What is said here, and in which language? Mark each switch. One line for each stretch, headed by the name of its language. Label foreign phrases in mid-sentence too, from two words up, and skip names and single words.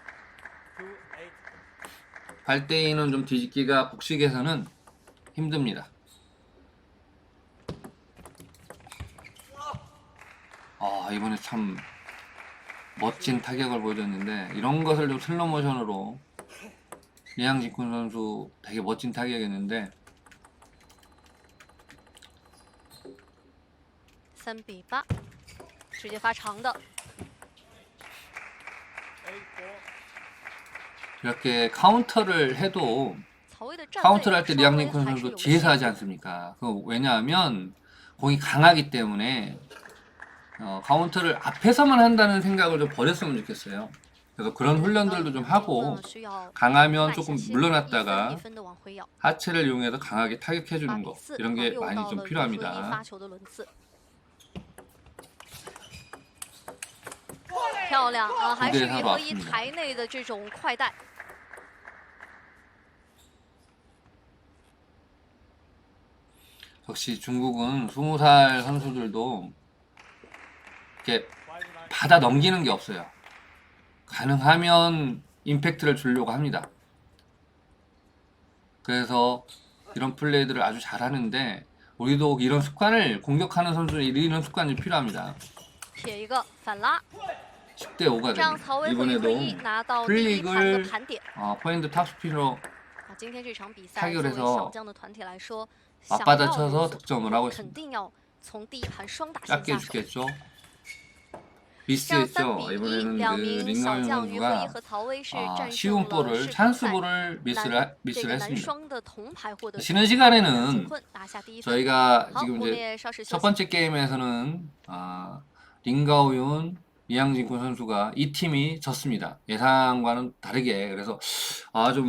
Korean: 8대2는 좀 뒤집기가 복식에서는 힘듭니다. 이번에 참 멋진 타격을 보여줬는데 이런 것을 좀 슬로우 모션으로 리앙진쿤 선수 되게 멋진 타격이었는데
Chinese: 3比8直接发长的
Korean: 이렇게 카운터를 해도 카운터를 할 때 리앙진쿤 선수 뒤에서 하지 않습니까? 왜냐하면 공이 강하기 때문에 카운터를 앞에서만 한다는 생각을 좀 버렸으면 좋겠어요. 그래서 그런 훈련들도 좀 하고 강하면 조금 물러났다가 하체를 이용해서 강하게 타격해주는 거 이런 게 많이 좀 필요합니다.
Chinese: 漂亮啊，还是于和一台内的这种快带。
Korean: 역시 중국은 20살 선수들도 이렇게 받아 넘기는 게 없어요. 가능하면 임팩트를 주려고 합니다. 그래서 이런 플레이들을 아주 잘하는데 우리도 이런 습관을 공격하는 선수는 이런 습관이 필요합니다. 10대5가 됩니다. 이번에도 플릭을 포핸드 탑스핀으로
Chinese: 啊，今天这场比赛
Korean: 타격을
Chinese: 作为小
Korean: 해서
Chinese: 将的团体来说，想要
Korean: 맞받아쳐서
Chinese: 有所突
Korean: 득점을
Chinese: 破，
Korean: 하고
Chinese: 肯
Korean: 있습니다.
Chinese: 定要从第一盘双打线
Korean: 짧게
Chinese: 下手。
Korean: 죽겠죠.
Chinese: 这样
Korean: 미스했죠.
Chinese: 3比1，
Korean: 이번에는
Chinese: 两
Korean: 그
Chinese: 名
Korean: 링가윤
Chinese: 小将于和一
Korean: 선수가
Chinese: 和曹薇是
Korean: 아,
Chinese: 战
Korean: 쉬운
Chinese: 胜了
Korean: 볼을
Chinese: 世乒
Korean: 찬스
Chinese: 赛
Korean: 볼을
Chinese: 男
Korean: 미스를
Chinese: 这
Korean: 미스를
Chinese: 个男
Korean: 했습니다.
Chinese: 双的铜牌获得者
Korean: 쉬는
Chinese: 梁
Korean: 시간에는
Chinese: 景坤拿下第一分。
Korean: 저희가
Chinese: 好，
Korean: 지금
Chinese: 我们
Korean: 이제
Chinese: 也稍事休
Korean: 첫
Chinese: 息。
Korean: 번째 게임에서는 링가오윤, 이양진군 선수가 이 팀이 졌습니다. 예상과는 다르게. 그래서 좀